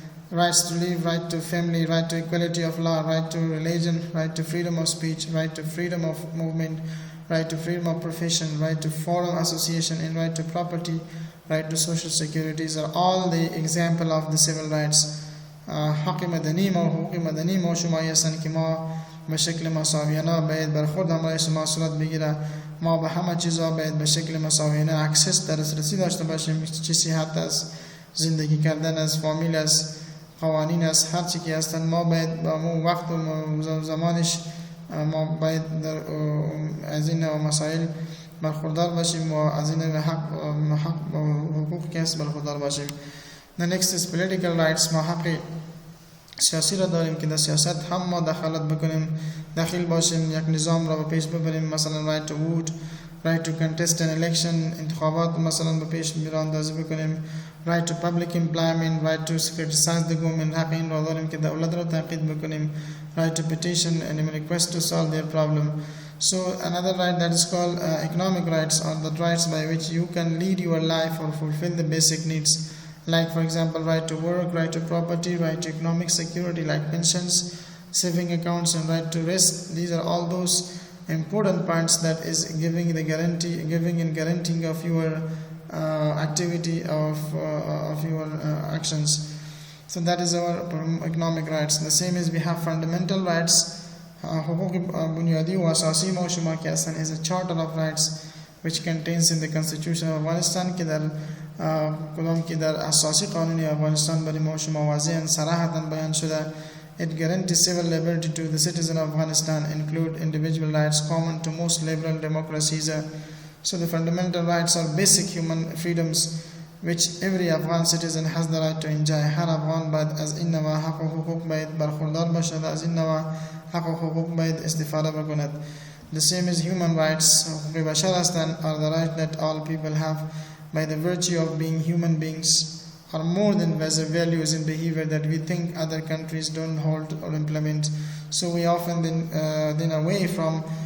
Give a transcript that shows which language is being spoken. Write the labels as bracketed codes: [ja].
[en] Rights to live, right to family, right to equality of law, right to religion, right to freedom of speech, right to freedom of movement, right to freedom of profession, right to foreign association, and right to property, right to social securities are all the example of the civil rights. [fa] حق مدنی ما حقوق مدنی ما شما هستند که ما به شکل مساویانه باید برخورد همراه شما صورت بگیره. ما به همه چیزا باید به شکل مساویانه اکسس دسترسی داشته باشیم. چه صحت از زندگی کردن، از فامیل، از قوانین، از هر چی که هستن ما باید با وقت و زمانش ما باید از این مسائل برخوردار باشیم و از این حق و حقوق که هست برخوردار باشیم. The next is political rights. ما حق سیاسی را داریم که در سیاست هم ما داخل باشیم، یک نظام را به پیش ببریم. [en] مثلا right to vote, right to contest an election، [fa] انتخابات مثلا به پیش میراندازی بکنیم. [en] right to public employment, right to criticize the government، [fa] حق این را داریم که دولت را تنقید بکنیم. [en] right to petition and request to solve their problem. So another right that is called economic rights are the rights by which you can lead your life or fulfill the basic needs. Like for example, right to work, right to property, right to economic security like pensions, saving accounts, and right to rest. These are all those important points that is giving and guaranteeing of your activity of your actions. So that is our economic rights. The same as we have fundamental rights. [fa] حقوق بنیادی و اساسی ما شما که هستن [en] is a charter of rights which contains in the constitution of Afghanistan [fa] که در کدام که در اساسی قانون افغانستان برای ما شما واضحاً صراحتاً بیان شده. [en] It guarantees civil liberty to the citizen of Afghanistan, include individual rights common to most liberal democracies. So the fundamental rights are basic human freedoms which every Afghan citizen has the right to enjoy. [fa] هر افغان باید از این نوع حق و حقوق باید برخوردار باشد، از این نوع حق و حقوق باید استفاده بکند. [en] The same as human rights. [fa] حقوق بشر هستند [en] are the right that all people have by the virtue of being human beings, are more than values in behavior that we think other countries don't hold or implement. So we often then away from